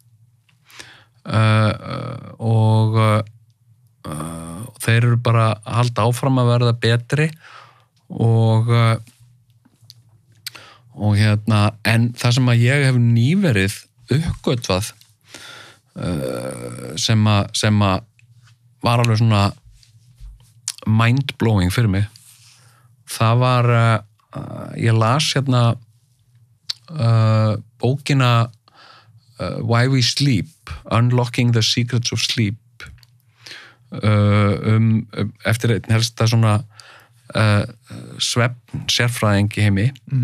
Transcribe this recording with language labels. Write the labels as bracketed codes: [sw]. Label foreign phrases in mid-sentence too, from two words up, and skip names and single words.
[is] og þeir eru bara að halda áfram að verða betri og en það sem að ég hef nýverið uppgötvað sem að var alveg svona mind-blowing fyrir mig það var ég las bókina Why We Sleep Unlocking the Secrets of Sleep eftir einn helsta svona svefn sérfræðing í heimi